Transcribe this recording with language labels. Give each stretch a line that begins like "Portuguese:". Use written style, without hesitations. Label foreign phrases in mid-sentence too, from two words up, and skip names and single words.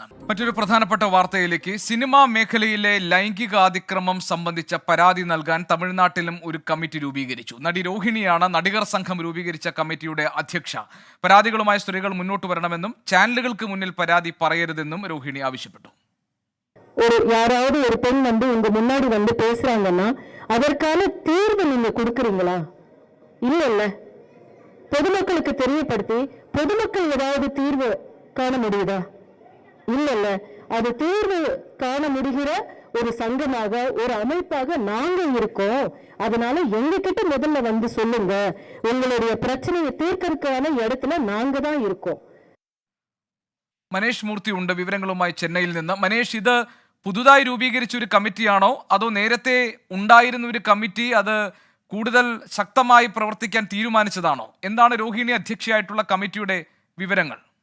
Malayalam: മറ്റൊരു പ്രധാനപ്പെട്ട വാർത്തയിലേക്ക്. സിനിമാ മേഖലയിലെ ലൈംഗികാതിക്രമം സംബന്ധിച്ച പരാതി നൽകാൻ തമിഴ്നാട്ടിലും ഒരു കമ്മിറ്റി രൂപീകരിച്ചു. നടി രോഹിണിയാണ് നടികർ സംഘം രൂപീകരിച്ച കമ്മിറ്റിയുടെ അധ്യക്ഷ. പരാതികളുമായി സ്ത്രീകൾ മുന്നോട്ട് വരണമെന്നും ചാനലുകൾക്ക് മുന്നിൽ പരാതി പറയരുതെന്നും രോഹിണി ആവശ്യപ്പെട്ടു.
Tamil: யாராவது ஒரு பெண் உங்க முன்னாடி பேசுறாங்கன்னா அதற்கான தீர்வு நீங்க கொடுக்குறீங்களா? இல்ல பொதுமக்களுக்கு தெரியப்படுத்தி பொதுமக்கள் ஏதாவது தீர்வு காண முடியுதா? இல்ல அது தீர்வு காண முடிகிற ஒரு சங்கமாக ஒரு அமைப்பாக நாங்க இருக்கோம். அதனால எங்க கிட்ட முதல்ல சொல்லுங்க. உங்களுடைய பிரச்சனையை தீர்க்கறதுக்கான இடத்துல நாங்க தான் இருக்கோம்.
Malayalam: മനേഷ് മൂർത്തി ഉണ്ട് വിവരങ്ങളുമായി ചെന്നൈയിൽ നിന്ന്. മനേഷ്, ഇത് പുതുതായി രൂപീകരിച്ച ഒരു കമ്മിറ്റിയാണോ അതോ നേരത്തെ ഉണ്ടായിരുന്ന ഒരു കമ്മിറ്റി അത് കൂടുതൽ ശക്തമായി പ്രവർത്തിക്കാൻ തീരുമാനിച്ചതാണോ? എന്താണ് രോഹിണി അധ്യക്ഷയായിട്ടുള്ള കമ്മിറ്റിയുടെ വിവരങ്ങൾ?